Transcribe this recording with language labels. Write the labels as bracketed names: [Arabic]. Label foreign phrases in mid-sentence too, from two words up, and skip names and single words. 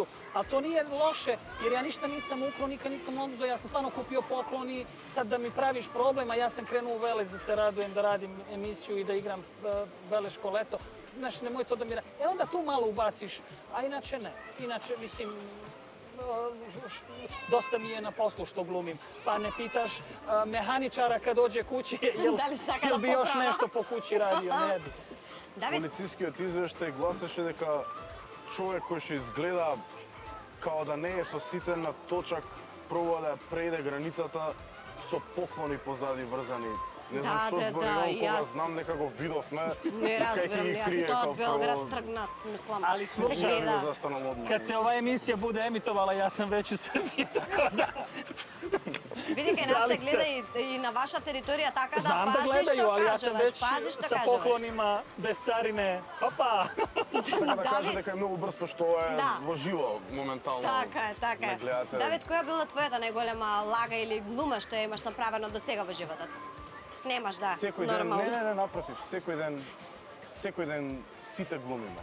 [Serbian] Ali to nije loše, jer ja ništa nisam ukrao, nikad nisam oduzeo, ja sam stvarno kupio poklon i sad da mi praviš problem, a ja sam krenuo u Velez da se radujem, da radim emisiju i da igram Veleško leto. Znaš, nemoj to da mi... onda tu malo ubaciš, a inače ne. Inače, mislim, dosta mi je na poslu što glumim. Pa ne pitaš mehaničara kad dođe kući, jel bi još nešto po kući radio, ne bi. [Macedonian] Давид, Полицискиот извештај гласеше дека човек кој што изгледа као да не е соситен на точак, пробува да ја прејде границата со поклони позади врзани. Не знам Да, што да, збори, да, кога јас- знам дека го видовме. не и кај ќе разбирам, ги јас и крие тоа као од Белград прво. тргнат, мислам. [Serbian] Ali [Macedonian] се [Serbian] slušaj, [Macedonian] Слушај, гледа. застанал одмah. [Serbian] Kad se ova emisija bude emitovala, ja sam već u Srbiji, tako da... [Macedonian] Види кај нас се Шалим се. гледа и на ваша територија, така да [Serbian] Znam da [Macedonian] пази [Serbian] gledaju, [Macedonian] што [Serbian] ali ja sam [Macedonian] кажуваш, [Serbian] već [Macedonian] пази што [Serbian] sa [Macedonian] кажуваш. [Serbian] poklonima, bez carine. Opa! [Macedonian] Така да каже Давид- дека е многу брз, пошто ова е Да. во живо моментално. Така е, така Не е. гледате. Давид, која била твојата најголема лага или глума што ја имаш направено до сега во животот? Немаш, да, Секој ден, нормално. не, напротив, секој ден сите глумиме.